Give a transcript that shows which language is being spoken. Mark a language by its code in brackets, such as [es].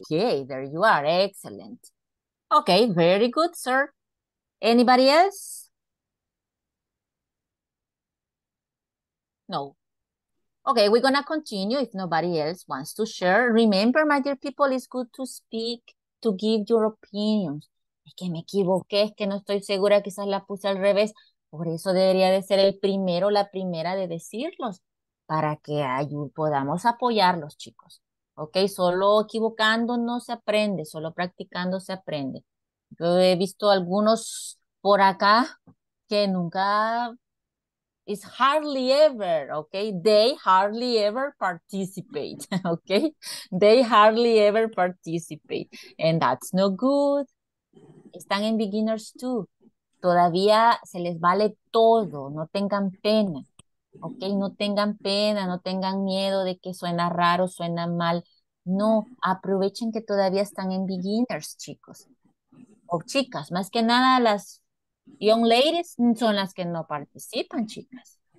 [en] Okay, there you are. Excellent. Okay, very good, sir. Anybody else? No. Okay, we're going to continue if nobody else wants to share. Remember, my dear people, it's good to speak, to give your opinions. [es] Es que me equivoqué, es que no estoy segura, quizás la puse al revés. Por eso debería de ser el primero, la primera de decirlos, para que podamos apoyarlos, chicos. Ok, solo equivocando no se aprende, solo practicando se aprende. Yo he visto algunos por acá que nunca... [en] It's hardly ever, okay? They hardly ever participate, okay? They hardly ever participate. And that's no good. [es] Están en beginners too. Todavía se les vale todo. No tengan pena, okay? No tengan pena, no tengan miedo de que suena raro, suena mal. No, aprovechen que todavía están en beginners, chicos. O chicas, más que nada las young ladies son las que no participan, chicas.